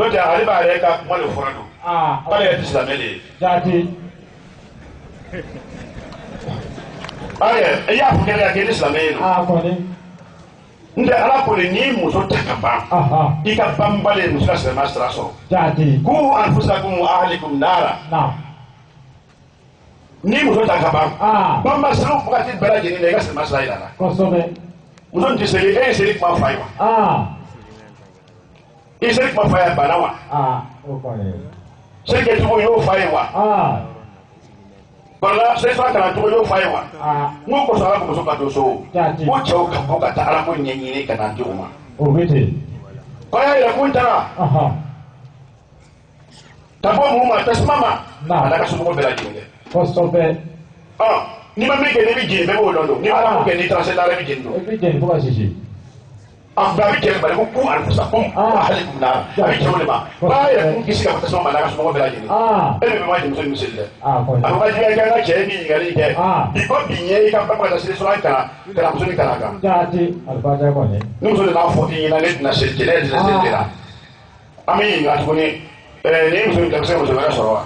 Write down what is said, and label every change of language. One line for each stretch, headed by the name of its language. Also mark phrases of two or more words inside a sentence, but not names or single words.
Bambara: n'o tɛ ale b'a yɛrɛ ka kuma de fɔra don. k'ale yɛrɛ tɛ silamɛ de ye. Jaabi. i y'a fɔ kɛlɛ kɛ ni silamɛ ye. Kɔni. n tɛ ala ko de n'i muso ta ka ban. i ka banbali ye muso ka silamɛya sira sɔrɔ. Jaabi.
Arabic: قوا أنفسكم وأهليكم نارا.
Bambara: Ni muso ta ka ban. banba sira wagati bɛɛ lajɛlen na i ka silamɛya sira yira la. Kosɛbɛ. muso tɛ seli e ye seli kuma fa ye wa. i ye seli kuma fa ye bana wa. O kɔni. seli kɛcogo y'o fa ye wa. wala seli fana kalancogo y'o fa ye wa. n ko kosɔn ala ko muso ka don so. ko cɛw ka bɔ ka taa ala ko ɲɛɲini ka na di o ma. O bɛ ten. kɔɲɔ yɛrɛ kun taara. ka bɔ mun ma tasuma ma. a n'a ka somɔgɔw bɛɛ lajɛlen kɛ. Kosɛbɛ. n'i ma min kɛ n'i bɛ jeni bɛɛ b'o dɔn don. n'i ma ala ko kɛ n'i taara se la i bɛ jeni don. I bɛ jeni fo ka sisi. a bɛ jeni bari ko
Arabic: قوا أنفسكم وأهليكم نارا.
Bambara: a bɛ cɛw de ma. k'a yɛrɛ kun kisi ka bɔ tasuma ma a n'a ka somɔgɔw bɛɛ lajɛlen. e de bɛ ma jeni muso ni miseli dɛ. a ko ka jigin kɛ an ka cɛ ye min ɲininkali kɛ. bi ko bi ɲɛ i ka ba ka seli sɔrɔ kana muso ni kana kan. Jaati alibarika kɔni. ni muso de n'a fɔ i ɲɛna ne tɛna seli jɛnɛ tɛna seli de la. an bɛ ɲininka tuguni ni muso in tɛ se ka muso wɛrɛ sɔrɔ wa.